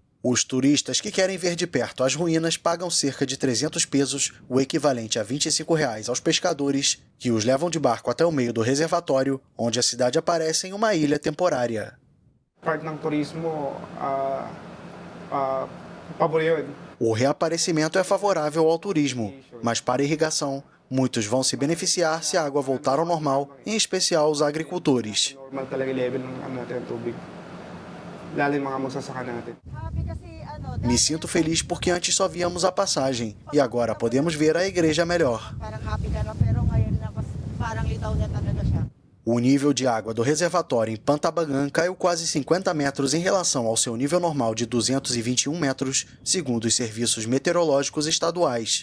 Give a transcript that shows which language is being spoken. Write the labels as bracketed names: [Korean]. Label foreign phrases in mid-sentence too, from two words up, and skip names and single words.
[Portuguese] Os turistas que querem ver de perto as ruínas pagam cerca de 300 pesos, o equivalente a R$ 25 aos pescadores, que os levam de barco até o meio do reservatório, onde a cidade aparece em uma ilha temporária. [Filipino] Parte ng turismo, paboreo. [Portuguese] O reaparecimento é favorável ao turismo, mas para a irrigação, muitos vão se beneficiar se a água voltar ao normal, em especial os agricultores. [Filipino] Normal talaga level ng tubig. Lalo yung mga magsasaka natin. [Portuguese] Me sinto feliz porque antes só víamos a passagem e agora podemos ver a igreja melhor. O nível de água do reservatório em Pantabangan caiu quase 50 metros em relação ao seu nível normal de 221 metros, segundo os serviços meteorológicos estaduais.